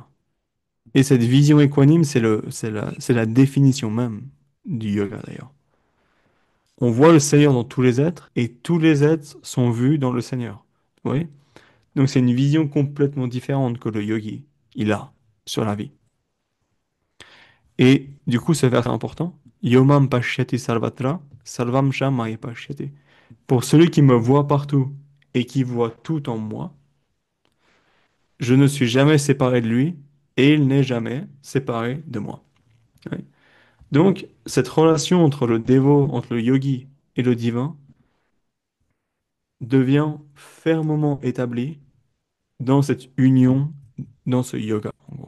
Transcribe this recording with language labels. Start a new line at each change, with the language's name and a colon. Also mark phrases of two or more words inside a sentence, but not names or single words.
French: Et cette vision équanime, c'est la définition même du yoga d'ailleurs. On voit le Seigneur dans tous les êtres et tous les êtres sont vus dans le Seigneur. Vous voyez? Donc c'est une vision complètement différente que le yogi il a sur la vie. Et du coup, ce verset important,
Sanskrit: Yomam pashyati sarvatra, sarvam shamaya pashyati.
French: Pour celui qui me voit partout et qui voit tout en moi, je ne suis jamais séparé de lui et il n'est jamais séparé de moi. Oui. Donc, cette relation entre le dévot, entre le yogi et le divin devient fermement établie dans cette union, dans ce yoga, en gros.